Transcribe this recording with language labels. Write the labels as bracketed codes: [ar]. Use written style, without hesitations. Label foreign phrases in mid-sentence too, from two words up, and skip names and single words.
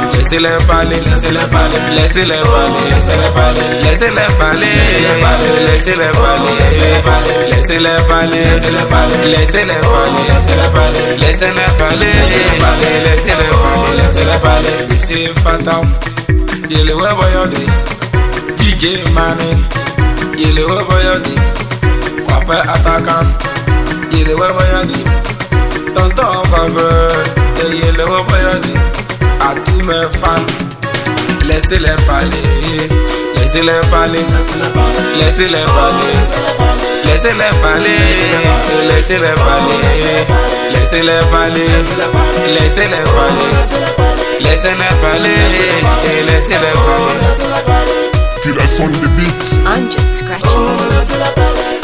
[fr] Laissez-les parler, laissez-les parler, laissez-les parler, laissez-les parler, laissez-les parler, laissez-les parler, laissez-les parler, laissez-les parler, laissez-les parler, laissez-les parler, laissez-les parler. Fatal, yele webo yodi. DJ Money, yele webo yodi. Kwafe attaquant, yele webo yodi. Tonton Favre, yele webo yodi. À tous mes fans, laissez-les parler, laissez-les parler, laissez-les parler, laissez-les parler, laissez-les parler, laissez-les parler, laissez-les parler. Laissez-les parler, laissez-les parler. [en] Feel us on the beat. I'm just scratching the surface.